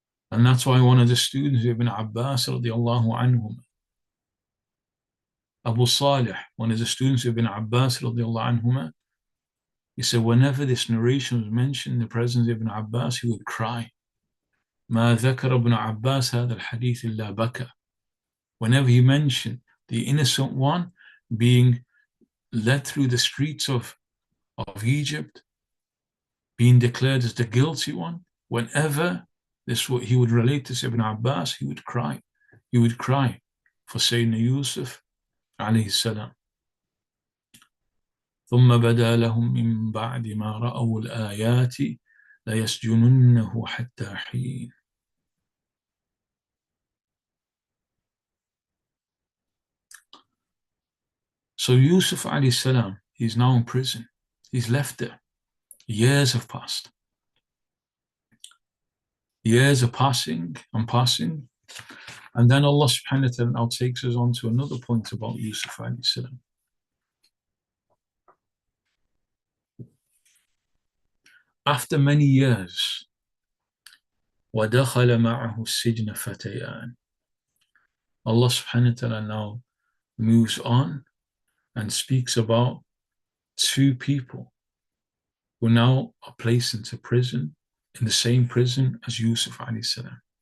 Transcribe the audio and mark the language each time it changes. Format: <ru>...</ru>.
<en>And that's why one of the students, Ibn Abbas radiallahu anhum, Abu Salih, one of the students of Ibn Abbas radiallahu anhum, he said whenever this narration was mentioned in the presence of Ibn Abbas, he would cry.</en> <ar>ما ذكر ابن عباس هذا الحديث إلا بكى.</ar> <en>Whenever he mentioned the innocent one being led through the streets of Egypt, being declared as the guilty one, whenever he would relate to Ibn Abbas, he would cry. He would cry for Sayyidina Yūsuf alayhi salam.</en> <ar>ثم بدا لهم من بعد ما رأوا الآيات ليسجننه حتى حين.</ar> <en>So Yūsuf alayhi salam, he's now in prison. He's left there. Years have passed. Years are passing and passing. And then Allah subhanahu wa ta'ala now takes us on to another point about Yūsuf alayhi salam. After many years,</en> <ar>وَدَخَلَ مَعَهُ السِّجْنَ فَتَيَانِ.</ar> <en>Allah subhanahu wa ta'ala now moves on and speaks about two people who now are placed into prison, in the same prison as Yūsuf alayhi salam.</en>